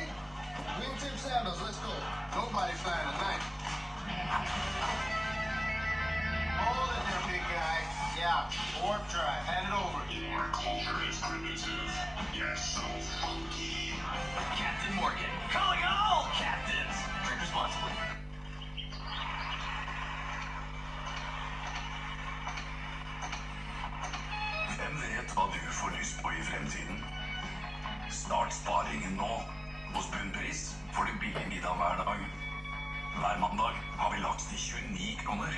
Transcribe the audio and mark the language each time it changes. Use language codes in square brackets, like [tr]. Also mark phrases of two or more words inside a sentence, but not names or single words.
[en] Wingtip sandals. Let's go. Nobody flying tonight. Hold it there, big guy. Yeah. Warp drive. Hand it over. Our culture is primitive, yet so funky. Captain Morgan, calling all captains. Drink responsibly. [no] Hvem vet hva du får lyst på i fremtiden? Start sparingen nå. Hos Bunnpris får du billig middag hver dag. Hver mandag har vi laks til 29 kroner.